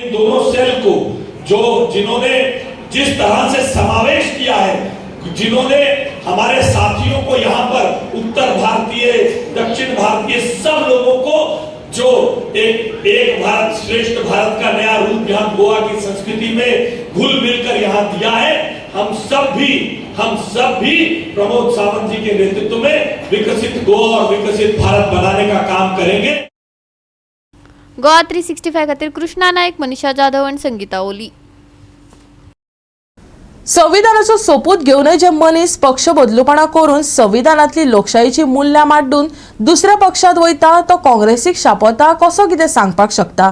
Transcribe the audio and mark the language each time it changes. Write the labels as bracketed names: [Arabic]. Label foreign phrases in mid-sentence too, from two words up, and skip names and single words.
[Hindi] इन दोनों सेल को जिन्होंने जिस तरह से समावेश किया है, जिन्होंने हमारे साथियों को यहाँ पर उत्तर भारतीय, दक्षिण भारतीय सब लोगों को जो एक भारत श्रेष्ठ भारत का नया रूप यहाँ गोवा की संस्कृति में घुल मिलकर यहाँ दिया है, हम सब भी प्रमोद सावंत जी के नेतृत्व में विकसित गोवा और विकसित भारत बनाने का काम करेंगे। [Konkani] गोवा 365 खातीर कृष्णा नायक, मनीषा जाधव आणि संगीता ओली. संविधानाचो सोपूत घेऊनय जे मनीस पक्ष बदलूपणा करून संविधानातली लोकशाहीची मूल्य माड्डून दुसऱ्या पक्षात वयता तो काँग्रेसीक शापोता कसो कितें सांगपाक शकता.